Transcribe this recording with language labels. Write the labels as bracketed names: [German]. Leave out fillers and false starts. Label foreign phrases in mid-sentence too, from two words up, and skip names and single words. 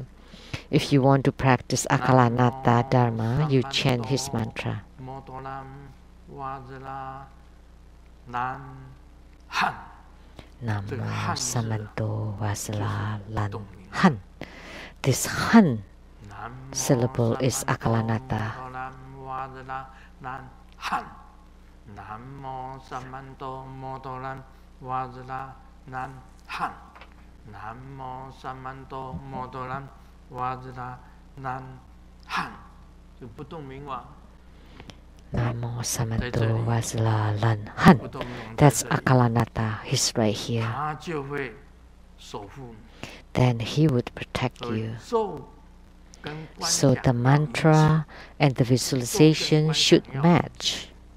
[English] If you want to practice Akalanatha Dharma, you chant his mantra. [Sanskrit] Namo Samanto Vasala Lan Han. [English] This Han syllable is Akalanatha. [Sanskrit] Namo Samanto Motolan Vajra Nan Han. Namo Samanto Motolan Vajra Nan Han. [Chinese] 就不动明王。 [Sanskrit] Namo Samanto Vasala Lan Han. [English] That's Akalanatha. He's right here. Then he would protect you. So the mantra and the visualization should match.